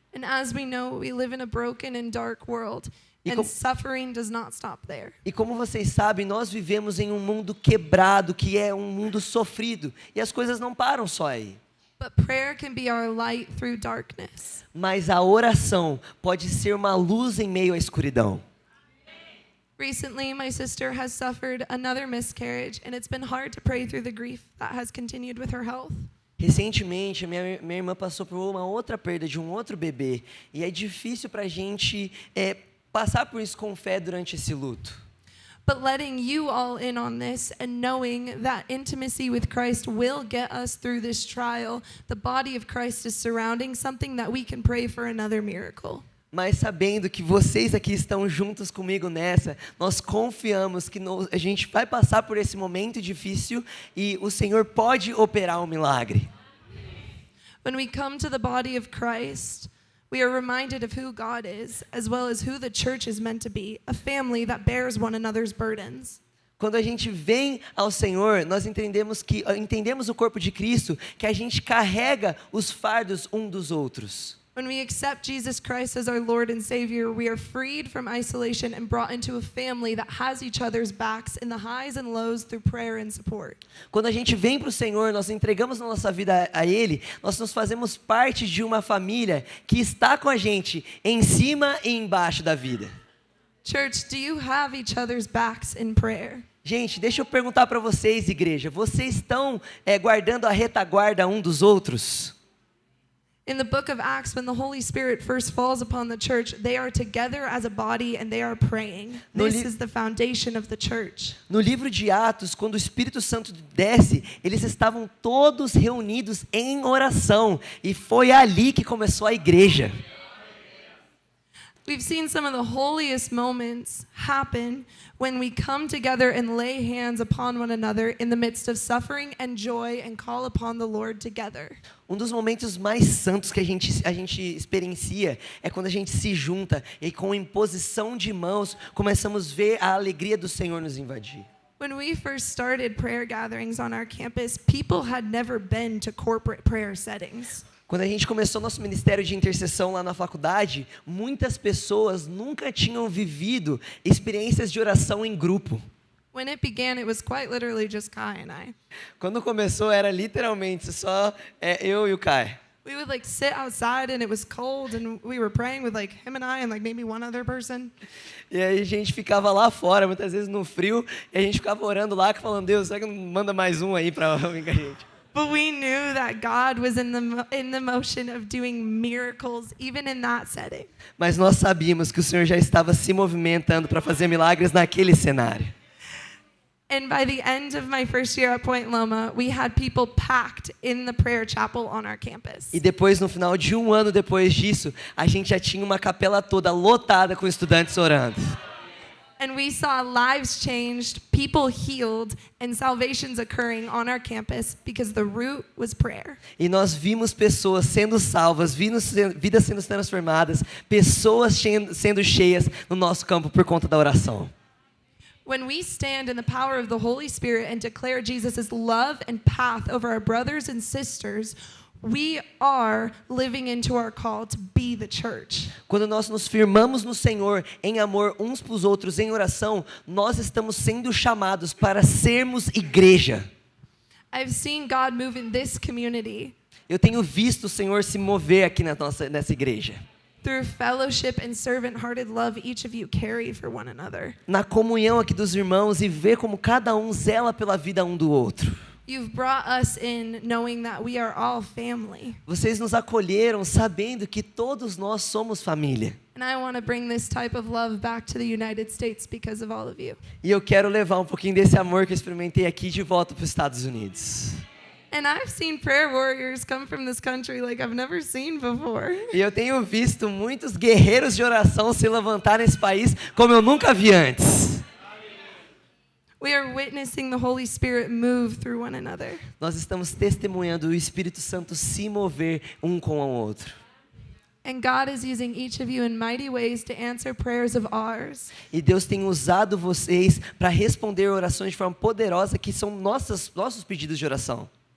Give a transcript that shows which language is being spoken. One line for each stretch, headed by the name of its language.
English: And as we know, we live in a broken and dark world, and suffering does not stop there.
Portuguese: E como vocês sabem, nós vivemos em um mundo quebrado, que é um mundo sofrido, e as coisas não param só aí.
English: But prayer can be our light through darkness.
Portuguese: Mas a oração pode ser uma luz em meio à escuridão.
English: Recently, my sister has suffered another miscarriage, and it's been hard to pray through the grief that has continued with her health.
Portuguese: Recentemente, minha irmã passou por uma outra perda de um outro bebê, e é difícil para a gente passar por isso com fé durante esse luto.
English: but letting you all in on this and knowing that intimacy with Christ will get us through this trial. The body of Christ is surrounding something that we can pray for another miracle.
Portuguese: Mas sabendo que vocês aqui estão juntos comigo nessa, nós confiamos que a gente vai passar por esse momento difícil e o Senhor pode operar um milagre.
English: When we come to the body of Christ, we are reminded of who God is, as well as who the church is meant to be, a family that bears one another's burdens.
Portuguese: Quando a gente vem ao Senhor, nós entendemos o corpo de Cristo, que a gente carrega os fardos um dos outros.
English: When we accept Jesus Christ as our Lord and Savior, we are freed from isolation and brought into a family that has each other's backs in the highs and lows through prayer and support.
Portuguese: Quando a gente vem para o Senhor, nós entregamos a nossa vida a Ele, nós nos fazemos parte de uma família que está com a gente em cima e embaixo da vida.
English: Church, do you have each other's backs in prayer?
Portuguese: Gente, deixa eu perguntar para vocês, igreja, vocês estão guardando a retaguarda um dos outros?
English: In the book of Acts, when the Holy Spirit first falls upon the church, they are together as a body and they are praying. This is the foundation of the church.
Portuguese: No livro de Atos, quando o Espírito Santo desce, eles estavam todos reunidos em oração. E foi ali que começou a igreja.
English: We've seen some of the holiest moments happen when we come together and lay hands upon one another in the midst of suffering and joy and call upon the Lord together.
Portuguese: Um dos momentos mais santos que a gente experiencia é quando a gente se junta e com imposição de mãos começamos a ver a alegria do Senhor nos invadir.
English: When we first started prayer gatherings on our campus, people had never been to corporate prayer settings.
Portuguese: Quando a gente começou nosso ministério de intercessão lá na faculdade, muitas pessoas nunca tinham vivido experiências de oração em grupo.
English: When it began, it was quite literally just Kai and I.
Portuguese: Quando começou, era literalmente só eu e o Kai.
English: We would sit outside and it was cold and we were praying with him and I and maybe one other person.
Portuguese: E aí a gente ficava lá fora, muitas vezes no frio, e a gente ficava orando lá, falando, Deus, será que não manda mais um aí para vir com a gente?
English: But we knew that God was in the motion of doing miracles even in that setting.
Portuguese: Mas nós sabíamos que o Senhor já estava se movimentando para fazer milagres naquele cenário.
English: And by the end of my first year at Point Loma, we had people packed in the prayer chapel on our campus.
Portuguese: E depois, no final de um ano depois disso, a gente já tinha uma capela toda lotada com estudantes orando.
English: And we saw lives changed, people healed, and salvations occurring on our campus because the root was prayer.
Portuguese: E nós vimos pessoas sendo salvas, vidas sendo transformadas, pessoas sendo cheias no nosso campo por conta da oração.
English: When we stand in the power of the Holy Spirit and declare Jesus' love and path over our brothers and sisters, we are living into our call to be the church.
Portuguese: Quando nós nos firmamos no Senhor em amor uns para os outros em oração, nós estamos sendo chamados para sermos igreja.
English: I've seen God move in this community.
Portuguese: Eu tenho visto o Senhor se mover aqui nessa igreja.
English: Through fellowship and servant-hearted love each of you carry for one another.
Portuguese: Na comunhão aqui dos irmãos e ver como cada um zela pela vida um do outro.
English: You've brought us in knowing that we are all family.
Portuguese: Vocês nos acolheram sabendo que todos nós somos família.
English: And I want to bring this type of love back to the United States because of all of you.
Portuguese: E eu quero levar um pouquinho desse amor que eu experimentei aqui de volta para os Estados Unidos.
English: And I've seen prayer warriors come from this country like I've never seen before.
Portuguese: E eu tenho visto muitos guerreiros de oração se levantar nesse país como eu nunca vi antes.
English: We are witnessing the Holy Spirit move through one another.
Portuguese: Nós estamos testemunhando o Espírito Santo se mover um com o outro.
English: And God is using each of you in mighty ways to answer prayers of ours.
Portuguese: E Deus tem usado vocês para responder orações de forma poderosa que são nossos pedidos de oração.